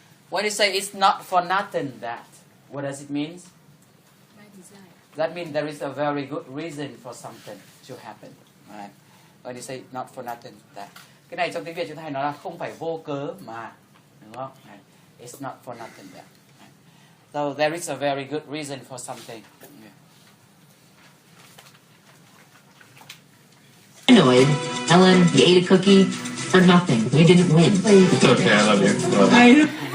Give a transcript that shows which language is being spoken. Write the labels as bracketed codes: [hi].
[en] When you say it's not for nothing that, what does it mean? That means there is a very good reason for something to happen. Right? When you say not for nothing that. [vi] Cái này trong tiếng Việt chúng ta hay nói là không phải vô cớ mà. Đúng không? [en] Right? It's not for nothing that. Right? So there is a very good reason for something. Annoyed. Ellen, you ate a cookie for nothing. You didn't win. It's okay, I love you.